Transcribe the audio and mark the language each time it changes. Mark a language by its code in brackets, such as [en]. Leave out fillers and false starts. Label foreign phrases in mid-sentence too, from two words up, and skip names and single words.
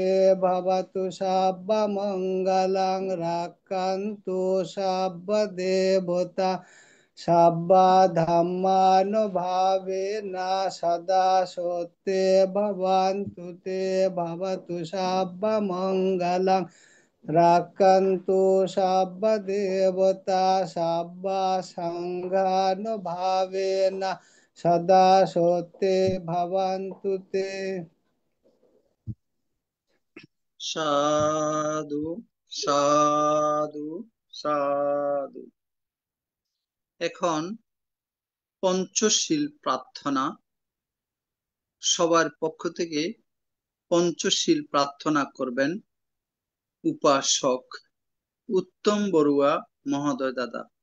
[sa] भवतु सर्वमङ्गलं रक्षन्तु सर्वदेवता सर्वधर्मानुभावेन सदा सत्ये भवन्तु ते। भवतु सर्वमङ्गलं रक्षन्तु सर्वदेवता सर्वसङ्घानुभावेन सदा सत्ये भवन्तु ते। [bn] সাধু সাধু সাধু। এখন পঞ্চশীল প্রার্থনা। সবার পক্ষ থেকে পঞ্চশীল প্রার্থনা করবেন উপাসক উত্তম বড়ুয়া মহোদয় দাদা।